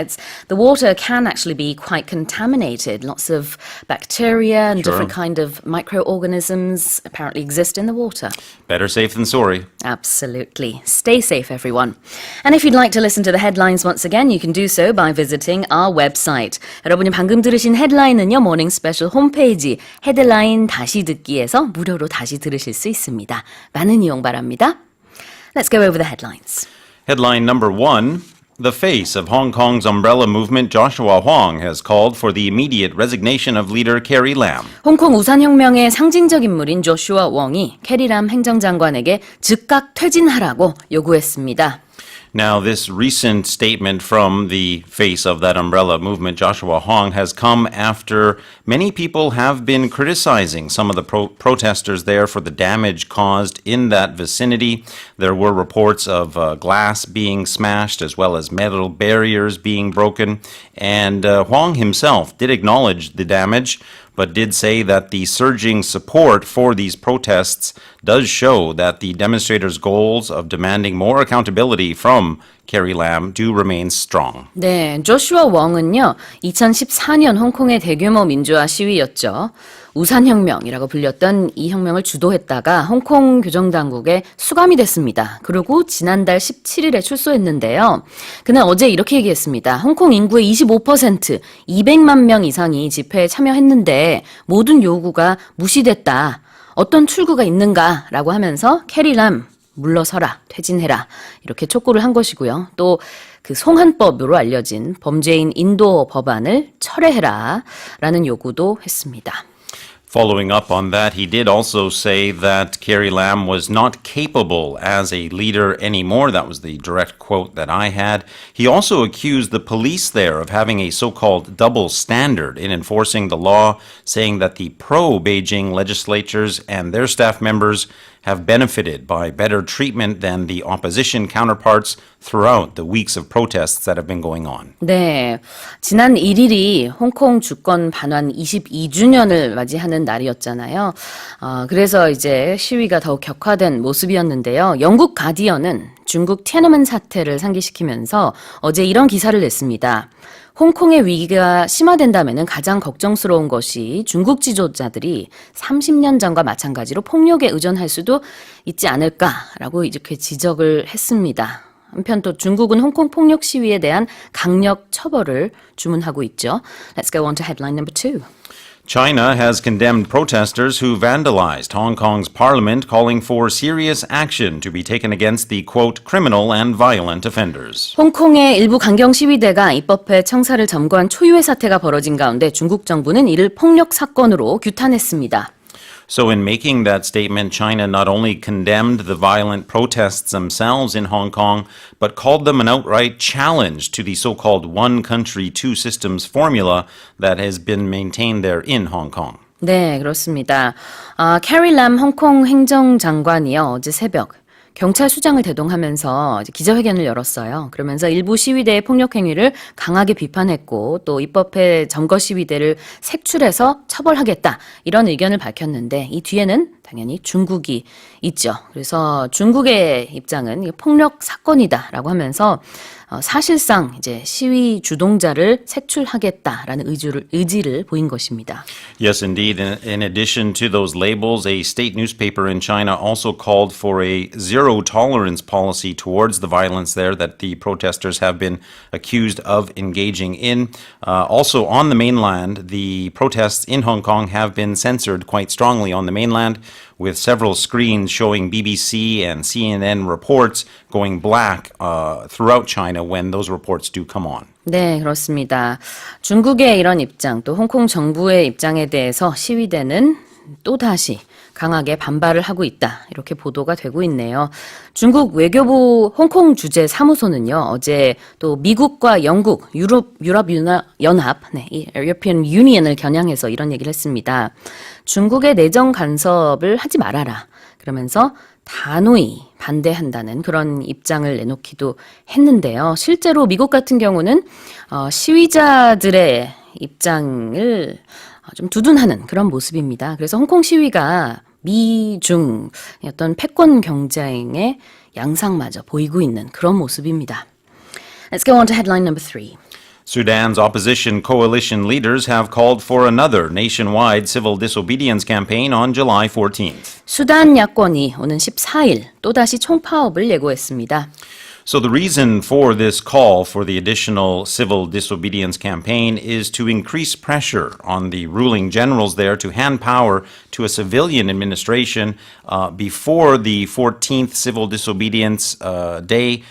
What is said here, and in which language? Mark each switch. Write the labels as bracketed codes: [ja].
[en] It's the water can actually be quite contaminated. Lots of bacteria and different kind of microorganisms apparently exist in the water. Better safe than sorry. Absolutely. Stay safe, everyone. And if you'd like to listen to the headlines once again, you can do so by visiting our website. [ko] 여러분이 방금 들으신 헤드라인은요, 모닝 스페셜 홈페이지 헤드라인 다시 듣기에서 무료로 다시 들으실 수 있습니다. 많은 이용 바랍니다. [en] Let's go over the headlines. Headline number 1. The face of Hong Kong's umbrella movement, Joshua Hwang, has called for the immediate resignation of leader Carrie Lam. 홍콩 우산혁명의 상징적 인물인 조슈아 웡이 캐리람 행정장관에게 즉각 퇴진하라고 요구했습니다. Now, this recent statement from the face of that umbrella movement, Joshua Hwang, has come after many people have been criticizing some of the protesters there for the damage caused in that vicinity. There were reports of glass being smashed as well as metal barriers being broken. And Hwang himself did acknowledge the damage, but did say that the surging support for these protests does show that the demonstrators' goals of demanding more accountability from Carrie Lam do remain strong. [ko] 네, 조슈아 웡은요, 2014년 홍콩의 대규모 민주화 시위였죠. 우산혁명이라고 불렸던 이 혁명을 주도했다가 홍콩 교정당국에 수감이 됐습니다. 그리고 지난달 17일에 출소했는데요. 그는 어제 이렇게 얘기했습니다. 홍콩 인구의 25%, 200만 명 이상이 집회에 참여했는데 모든 요구가 무시됐다. 어떤 출구가 있는가라고 하면서 캐리람 물러서라, 퇴진해라 이렇게 촉구를 한 것이고요. 또 그 송한법으로 알려진 범죄인 인도 법안을 철회해라라는 요구도 했습니다. [en] Following up on that, he did also say that Carrie Lam was not capable as a leader anymore. That was the direct quote that I had. He also accused the police there of having a so-called double standard in enforcing the law, saying that the pro-Beijing legislatures and their staff members have benefited by better treatment than the opposition counterparts throughout the weeks of protests that have been going on. [ko] 네, 지난 1일이 홍콩 주권 반환 22주년을 맞이하는 날이었잖아요. 그래서 이제 시위가 더욱 격화된 모습이었는데요. 영국 가디언은 중국 티안안men 사태를 상기시키면서 어제 이런 기사를 냈습니다. 홍콩의 위기가 심화된다면 가장 걱정스러운 것이 중국 지도자들이 30년 전과 마찬가지로 폭력에 의존할 수도 있지 않을까라고 이렇게 지적을 했습니다. 한편 또 중국은 홍콩 폭력 시위에 대한 강력 처벌을 주문하고 있죠. [en] Let's go on to headline number 2. China has condemned protesters who vandalized Hong Kong's parliament, calling for serious action to be taken against the, quote, criminal and violent offenders. [ko] 홍콩의 일부 강경 시위대가 입법회 청사를 점거한 초유의 사태가 벌어진 가운데 중국 정부는 이를 폭력 사건으로 규탄했습니다. [en] So in making that statement, China not only condemned the violent protests themselves in Hong Kong, but called them an outright challenge to the so-called one country, two systems formula that has been maintained there in Hong Kong. [ko] 네, 그렇습니다. 캐리 람 홍콩 행정장관이요, 어제 새벽 경찰 수장을 대동하면서 기자회견을 열었어요. 그러면서 일부 시위대의 폭력 행위를 강하게 비판했고 또 입법회 점거 시위대를 색출해서 처벌하겠다 이런 의견을 밝혔는데 이 뒤에는 당연히 중국이 있죠. 그래서 중국의 입장은 폭력 사건이다라고 하면서 사실상 이제 시위 주동자를 색출하겠다라는 의지를 보인 것입니다. [en] Yes, indeed. In addition to those labels, a state newspaper in China also called for a zero tolerance policy towards the violence there that the protesters have been accused of engaging in. Also on the mainland, the protests in Hong Kong have been censored quite strongly on the mainland, with several screens showing BBC and CNN reports going black throughout China when those reports do come on. [ko] 네, 그렇습니다. 중국의 이런 입장, 또 홍콩 정부의 입장에 대해서 시위대는 또다시 강하게 반발을 하고 있다. 이렇게 보도가 되고 있네요. 중국 외교부 홍콩 주재 사무소는요, 어제 또 미국과 영국, 유럽연합, 이 European Union을 겨냥해서 이런 얘기를 했습니다. 중국의 내정 간섭을 하지 말아라. 그러면서 단호히 반대한다는 그런 입장을 내놓기도 했는데요. 실제로 미국 같은 경우는 시위자들의 입장을 좀 두둔하는 그런 모습입니다. 그래서 홍콩 시위가 미중 어떤 패권 경쟁의 양상마저 보이고 있는 그런 모습입니다. [en] Let's go on to headline number 3. Sudan's opposition coalition leaders have called for another nationwide civil disobedience campaign on July 14th. [ko] 수단 야권이 오는 14일 또다시 총파업을 예고했습니다. [en] So the reason for this call for the additional civil disobedience campaign is to increase pressure on the ruling generals there to hand power to a civilian administration before the 14th civil disobedience day.